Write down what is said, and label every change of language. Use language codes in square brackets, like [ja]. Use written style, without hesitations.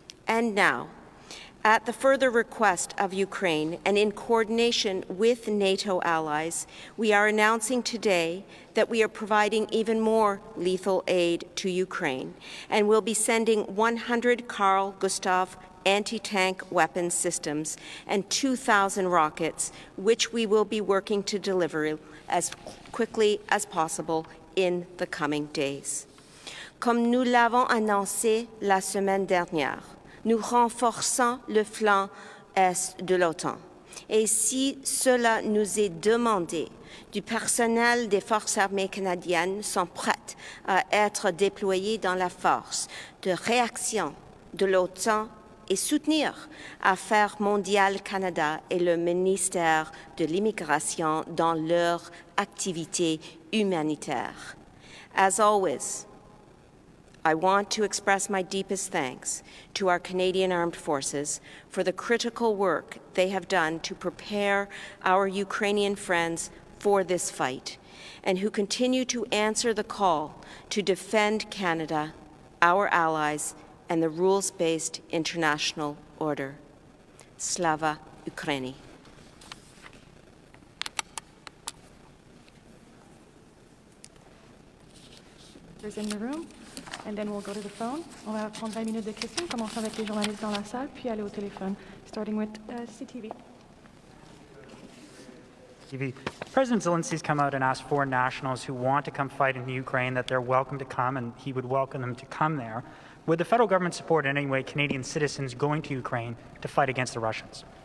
[en] And now, at the further request of Ukraine and in coordination with NATO allies, we are announcing today that we are providing even more lethal aid to Ukraine and will be sending 100 Carl Gustav anti-tank weapon systems and 2,000 rockets, which we will be working to deliver as quickly as possible in the coming days. [fr] Comme nous l'avons annoncé la semaine dernière, nous renforçons le flanc est de l'OTAN. Et si cela nous est demandé, du personnel des forces armées canadiennes sont prêtes à être déployés dans la force de réaction de l'OTAN et soutenir Affaires mondiales Canada et le ministère de l'Immigration dans leur activité humanitaire. [en] As always, I want to express my deepest thanks to our Canadian Armed Forces for the critical work they have done to prepare our Ukrainian friends for this fight, and who continue to answer the call to defend Canada, our allies, and the rules-based international order. [uk] Slava Ukraini. [en] In the room, and then we'll go to the phone. [fr] On va prendre 20 minutes de questions, commencer avec les journalistes dans la salle, puis aller au téléphone, [en] starting with CTV. President Zelensky's come out and asked foreign nationals who want to come fight in the Ukraine that they're welcome to come, and he would welcome them to come there. Would the federal government support in any way Canadian citizens going to Ukraine to fight against the Russians?